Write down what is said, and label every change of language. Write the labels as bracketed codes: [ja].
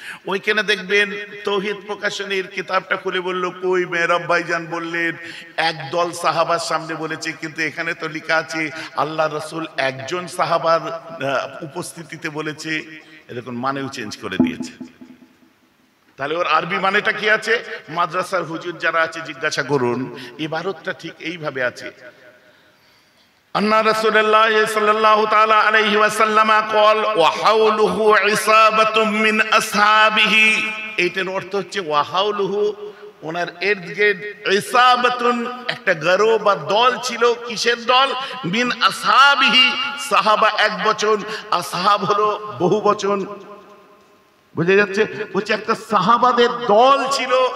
[bn] ওইখানে দেখবেন তৌহিদ প্রকাশনীর কিতাবটা খুলে বলল, কই মেহরাব ভাইজান বললেন একদল সাহাবার সামনে বলেছে, কিন্তু এখানে তো লেখা আছে আল্লাহ রাসূল একজন সাহাবার উপস্থিতিতে বলেছে। এরকম মানেও চেঞ্জ করে দিয়েছে। তাহলে ওর আরবি মানেটা কি আছে? মাদ্রাসার হুজুর যারা আছে জিজ্ঞাসা করুন, ইবারতটা ঠিক এইভাবে আছে। [ar] أن رسول الله صلى الله تعالى عليه وسلم قال وحوله عصابة من أصحابه। [bn] এইটার অর্থ হচ্ছে ওয়াহাউলুহু, ওনার ইরদ-গিরদ ইসাবাতুন, একটা গরো বা দল ছিল। কিসের দল? মিন আসহাবিহি, সাহাবা এক বচন, আসহাব হলো বহু বচন। বুঝে যাচ্ছে? বলছে একটা সাহাবাদের দল ছিল,